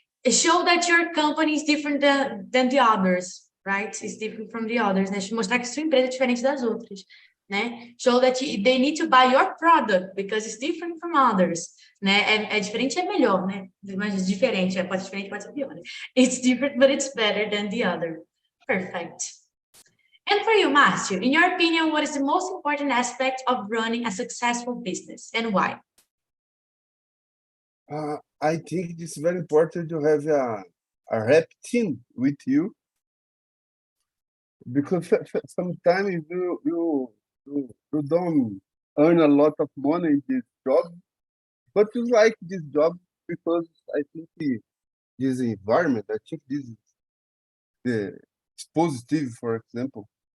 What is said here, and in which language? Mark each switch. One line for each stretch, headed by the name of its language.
English: Show that your company is different than the others, right? It's different from the others, né?
Portuguese: Mostrar que sua empresa é diferente das outras, né?
English: Show that they need to buy your product because it's different from others, né?
Portuguese: É diferente, é melhor, né? Mas diferente, pode ser diferente, pode ser pior. Né?
English: It's different, but it's better than the other. Perfect. And for you, Márcio, in your opinion, what is the most important aspect of running a successful business and why? I think it's very important to have a rep team with you, because sometimes you don't earn a lot of money in this job, but you like this job because I think this environment, I think this is positive, for example.